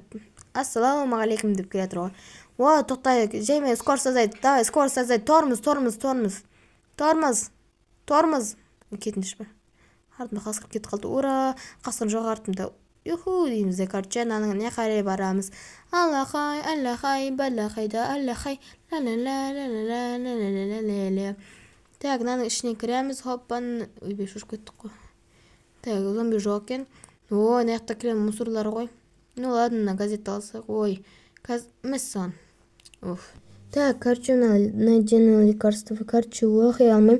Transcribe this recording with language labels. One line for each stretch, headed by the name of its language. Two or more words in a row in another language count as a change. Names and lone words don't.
Kazakh: Ассалаумағалейкум деп келе жатыр ғой. Ой, тоқтайық. Жеме, скорость азайт. Давай, скорость азайт. Тормоз. Кетіңізші бе. Артымда қасқыр кетіп қалды. Ура! Қасқыр жоқ артымда. Юху дейміз де, короче, ананың не қарай барамыз. Аллахай, балахайда, аллахай, ла-ла-ла-ла-ла-ла-ла-ла-ла-ла-ла. Так, мынаның ішіне кіреміз, хоппан. Ойбай, шошып кеттік қой. Так, зомби жоқ екен. Ой, мына жақта кірем мусорлар ғой.
Russian: Ну ладно,
Kazakh: мына газетті алсақ. Ой, мәссаған.
Russian: Так, короче, найденный лекарство.
Kazakh: Короче, оқи алмайым.